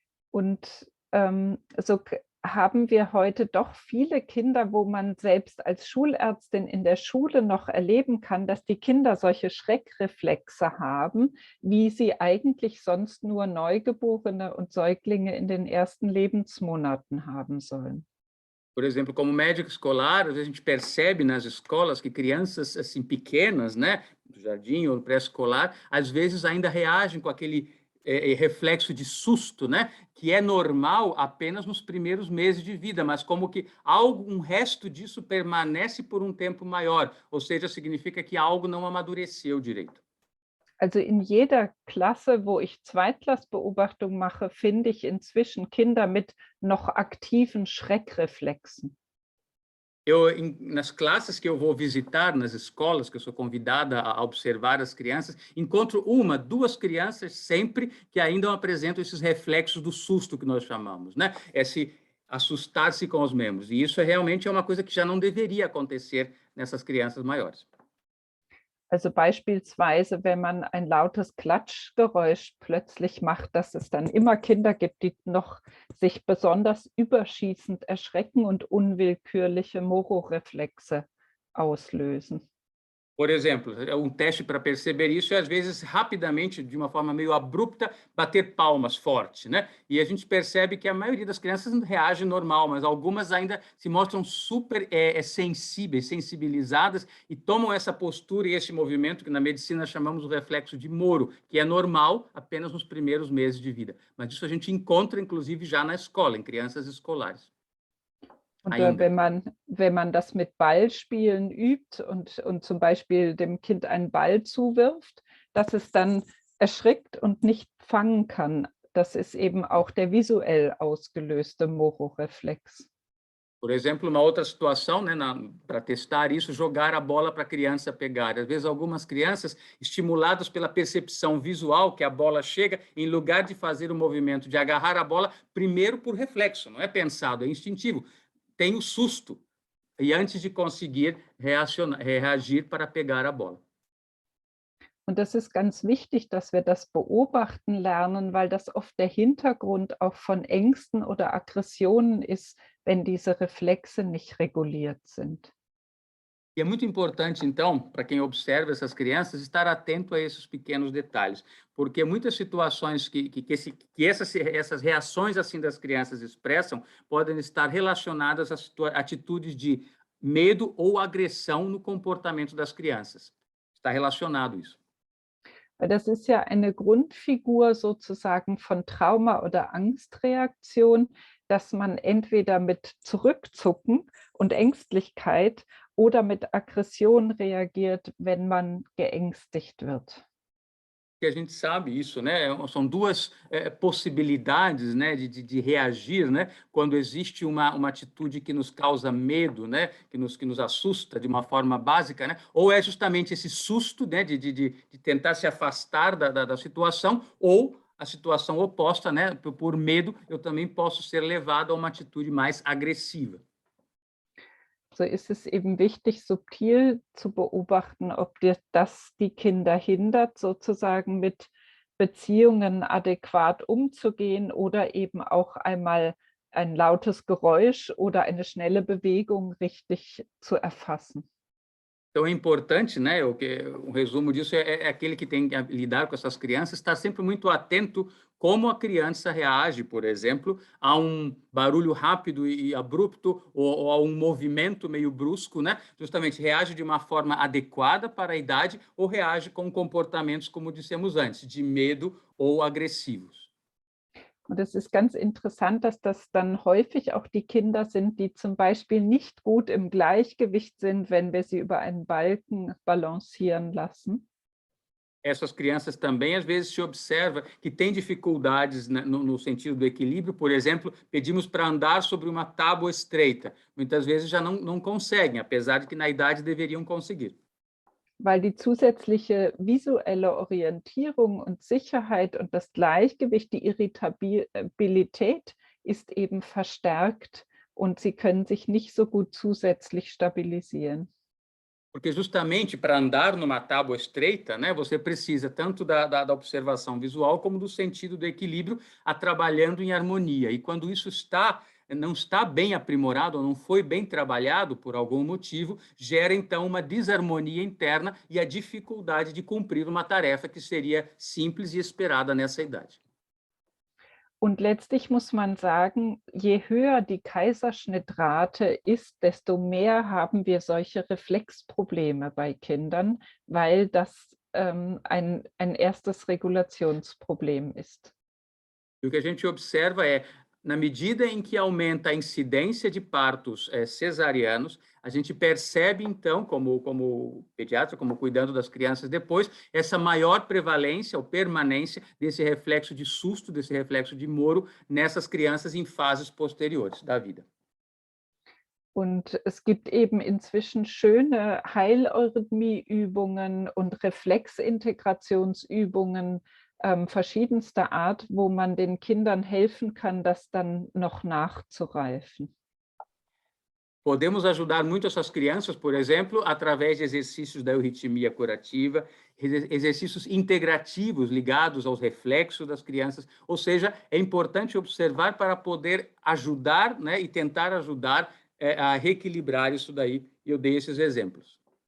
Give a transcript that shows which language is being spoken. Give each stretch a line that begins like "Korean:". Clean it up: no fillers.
German: Und so haben wir heute doch viele Kinder, wo man selbst als Schulärztin in der Schule noch erleben kann, dass die Kinder solche Schreckreflexe haben, wie sie eigentlich sonst nur Neugeborene und Säuglinge in den ersten Lebensmonaten haben sollen.
Portuguese: Por exemplo, como médico escolar, às vezes a gente percebe nas escolas que crianças assim pequenas, né, do jardim ou pré-escolar, às vezes ainda reagem com aquele reflexo de susto, né, que é normal apenas nos primeiros meses de vida, mas como que um resto disso permanece por um tempo maior, ou seja, significa que algo não amadureceu direito.
German: Also in jeder Klasse, wo ich Zweitklassbeobachtung mache, finde ich inzwischen Kinder mit noch aktiven Schreckreflexen.
Portuguese: Nas classes que eu vou visitar, nas escolas que eu sou convidada a observar as crianças, encontro duas crianças sempre que ainda apresentam esses reflexos do susto que nós chamamos, né? Esse assustar-se com os membros. E isso realmente é uma coisa que já não deveria acontecer nessas crianças maiores.
German: Also beispielsweise, wenn man ein lautes Klatschgeräusch plötzlich macht, dass es dann immer Kinder gibt, die noch sich besonders überschießend erschrecken und unwillkürliche Mororeflexe auslösen.
Portuguese: Por exemplo, teste para perceber isso é, às vezes, rapidamente, de uma forma meio abrupta, bater palmas forte, né? E a gente percebe que a maioria das crianças reage normal, mas algumas ainda se mostram super sensíveis, sensibilizadas e tomam essa postura e esse movimento que na medicina chamamos o reflexo de Moro, que é normal apenas nos primeiros meses de vida. Mas isso a gente encontra, inclusive, já na escola, em crianças escolares.
German: Und wenn man das mit Ballspielen übt und zum Beispiel dem Kind einen Ball zuwirft, dass es dann erschrickt und nicht fangen kann. Das ist eben auch der visuell ausgelöste Mororeflex.
Portuguese: Por exemplo, uma outra situação, né, para testar isso, jogar a bola para a criança pegar. Às vezes, algumas crianças, estimuladas pela percepção visual que a bola chega, em lugar de fazer o movimento de agarrar a bola, primeiro por reflexo, não é pensado, é instintivo. Tem o susto, e antes de conseguir reagir para pegar a bola.
German: Und das ist ganz wichtig, dass wir das beobachten lernen, weil das oft der Hintergrund auch von Ängsten oder Aggressionen ist, wenn diese Reflexe nicht reguliert sind.
Portuguese: E é muito importante, então, para quem observa essas crianças, estar atento a esses pequenos detalhes, porque muitas situações que essas reações assim das crianças expressam podem estar relacionadas a atitudes de medo ou agressão no comportamento das crianças. Está relacionado isso.
German: Weil das ist ja eine Grundfigur sozusagen von Trauma oder Angstreaktion, dass man entweder mit Zurückzucken und Ängstlichkeit oder mit Aggression reagiert, wenn man geängstigt wird.
Portuguese: Que a gente sabe isso, né? São duas possibilidades, né, de reagir, né, quando existe uma atitude que nos causa medo, né, que nos assusta de uma forma básica, né, ou é justamente esse susto, né, de tentar se afastar da situação, ou a situação oposta, né, por medo, eu também posso ser levado a uma atitude mais agressiva.
German: So ist es eben wichtig, subtil zu beobachten, ob das die Kinder hindert, sozusagen mit Beziehungen adäquat umzugehen oder eben auch einmal ein lautes Geräusch oder eine schnelle Bewegung richtig zu erfassen.
Portuguese: Então é importante, né, o resumo disso é aquele que tem que lidar com essas crianças, estar sempre muito atento como a criança reage, por exemplo, a um barulho rápido e abrupto ou a um movimento meio brusco, né? Justamente reage de uma forma adequada para a idade ou reage com comportamentos, como dissemos antes, de medo ou agressivos.
German: Und es ist ganz interessant, dass das dann häufig auch die Kinder sind, die zum Beispiel nicht gut im Gleichgewicht sind, wenn wir sie über einen Balken balancieren lassen.
Portuguese: Essas crianças também, às vezes, se observa que têm dificuldades no sentido do equilíbrio. Por exemplo, pedimos para andar sobre uma tábua estreita. Muitas vezes já não conseguem, apesar de que na idade deveriam conseguir.
German: Weil die zusätzliche visuelle Orientierung und Sicherheit und das Gleichgewicht, die Irritabilität ist eben verstärkt und sie können sich nicht so gut zusätzlich stabilisieren.
Portuguese: Porque justamente para andar numa tábua estreita, né, você precisa tanto da observação visual como do sentido do equilíbrio, trabalhando em harmonia. E quando isso não está bem aprimorado ou não foi bem trabalhado por algum motivo, gera então uma desarmonia interna e a dificuldade de cumprir uma tarefa que seria simples e esperada nessa idade.
German: Und letztlich muss man sagen, je höher die Kaiserschnittrate ist, desto mehr haben wir solche Reflexprobleme bei Kindern, weil das ein erstes Regulationsproblem ist.
Portuguese: E o que a gente observa é, na medida em que aumenta a incidência de partos cesarianos, a gente percebe, então, como pediatra, como cuidando das crianças depois, essa maior prevalência ou permanência desse reflexo de susto, desse reflexo de Moro nessas crianças em fases posteriores da vida.
German: Und es gibt eben inzwischen schöne Heileurythmie-Übungen und Reflexintegrationsübungen verschiedenster Art, wo man den Kindern helfen kann, das dann noch nachzureifen.
Portuguese: Podemos ajudar muito essas crianças, por exemplo, através de exercícios da euritmia curativa, exercícios integrativos ligados aos reflexos das crianças, ou seja, é importante observar para poder ajudar, né, e tentar ajudar a reequilibrar isso daí, e eu dei esses exemplos.